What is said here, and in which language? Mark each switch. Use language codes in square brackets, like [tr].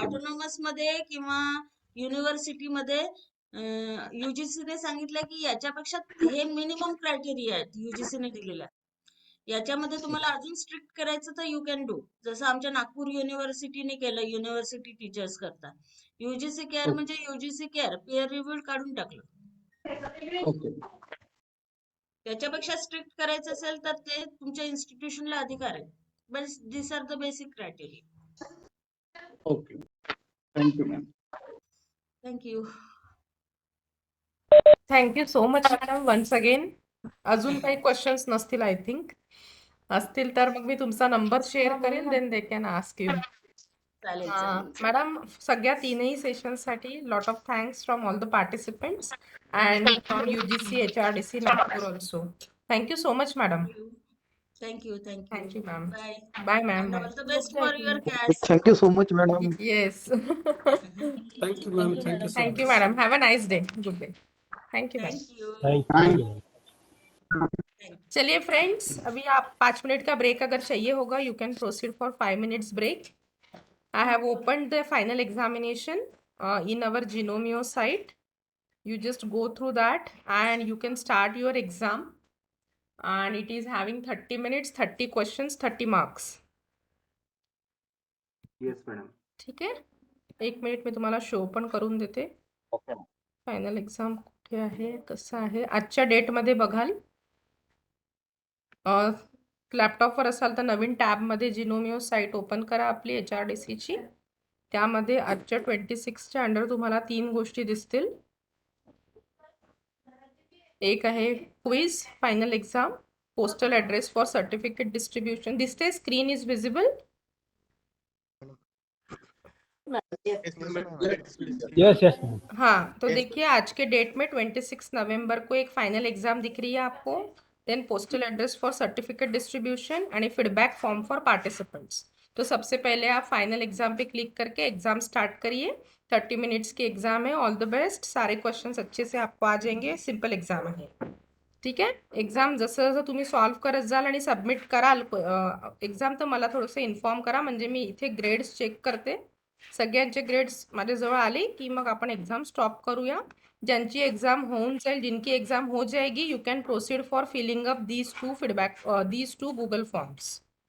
[mr] Autonomous मध्ये किंवा university मध्ये UGC ने सांगितलं की याच्यापेक्षा हे मिनिमम क्रायटेरिया आहेत UGC ने दिलेल्या. याच्यामध्ये तुम्हाला अजून स्ट्रिक्ट करायचं तर [en] you can do, [mr] जसं आमच्या नागपूर युनिव्हर्सिटीने केलं युनिव्हर्सिटी टीचर्स करता. UGC केअर म्हणजे UGC केअर पेअर रिव्ह्यूड काढून टाकलं. [en] Okay. [mr] त्याच्यापेक्षा स्ट्रिक्ट करायचं असेल तर ते तुमच्या इन्स्टिट्यूशनला अधिकार आहे. बस [en] This are the basic criteria. Okay, thank you ma'am. Thank you. Thank you so much madam once again. [mr] अजून काही क्वेश्चन्स नसतील [en] I think. [mr] असतील तर मग मी तुमचा नंबर शेअर करेन, [en] Then they can ask you. [mr] चालेल चालेल. [en] madam [mr] सगळ्या तीनही सेशनसाठी [en] Lot of thanks from all the participants and from UGC HRDC Nagpur also. Thank you so much madam. Thank you thank you. Thank you ma'am. Bye. Bye ma'am. And bye. all the best for your CAS. Thank you so much, madam. Yes. Thank you, ma'am. Thank you so much. Madam. Have a nice day. Good day. Thank you ma'am. Thank you. [hi] चलिए friends, अभी आप 5 minute का break अगर चाहिए होगा, [en] You can proceed for 5 minutes break. I have opened the final examination in our Genomio site. You just go through that and you can start your exam. And it is having 30 minutes, 30 questions, 30 marks. Yes madam. [mr] ठीक आहे. 1 minute मी तुम्हाला show पण करून देते. Final exam कुठे आहे, कसं आहे, आजच्या डेटमध्ये बघाल. लॅपटॉपवर असाल तर नवीन टॅबमध्ये जिनोमिओ साईट ओपन करा आपली HRDCची. त्यामध्ये आजच्या 26च्या अंडर तुम्हाला 3 गोष्टी दिसतील. एक आहे quiz final exam, postal address for certificate distribution. दिसते, [en] Screen is visible. Yes, yes. [hi] हाँ, तो देखिए आज के डेट में 26 नवंबर को एक फाइनल एग्जाम दिख रही है आपको. [en] Then postal address for certificate distribution and feedback form for participants. [hi] तो सबसे पहले आप फाइनल एग्जाम पे क्लिक करके एग्जाम स्टार्ट करिए. 30 मिनट्स की एग्जाम है. [en] All the best. [hi] सारे क्वेश्चंस अच्छे से आपको आ जाएंगे. [mr] सिंपल एग्जाम आहे. ठीक आहे. एक्झाम जसं जसं तुम्ही सॉल्व्ह करत जाल आणि सबमिट कराल एक्झाम, तर मला थोडंसं इन्फॉर्म करा, म्हणजे मी इथे ग्रेड्स चेक करते. सगळ्यांचे ग्रेड्स माझ्याजवळ आले की मग आपण एक्झाम स्टॉप करूया. ज्यांची एक्झाम होऊन जाईल, [hi] जिनकी एक्झाम हो जाएगी, [en] You can proceed for filling up these two Google forms.